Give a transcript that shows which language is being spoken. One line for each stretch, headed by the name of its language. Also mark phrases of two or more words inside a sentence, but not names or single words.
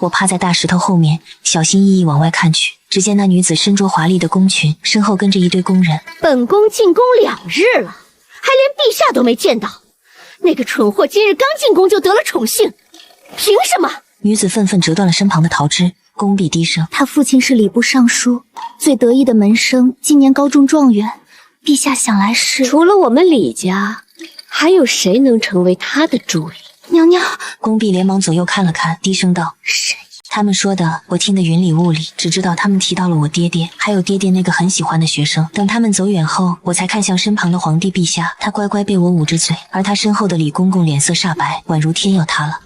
Chinese: 我趴在大石頭後面，小心翼翼往外看去。只見那女子身着華麗的宮裙，身後跟着一堆宮人。本宮進宮2日了，還連陛下都沒見到。那個蠢貨今日剛進宮就得了寵幸，憑什麼？女子憤憤折斷了身旁的桃枝，恭畢低聲： 他父親是禮部尚書，最得意的門生，今年高中狀元。陛下想來是…… 除了我們李家，還有誰能成為他的助理？娘娘，恭畢連忙左右看了看，低聲道： 谁？他們說的我聽得雲裡霧裡，只知道他們提到了我爹爹，還有爹爹那個很喜歡的學生。等他們走遠後，我才看向身旁的皇帝陛下，他乖乖被我捂着嘴，而他身後的李公公臉色煞白，宛如天要塌了。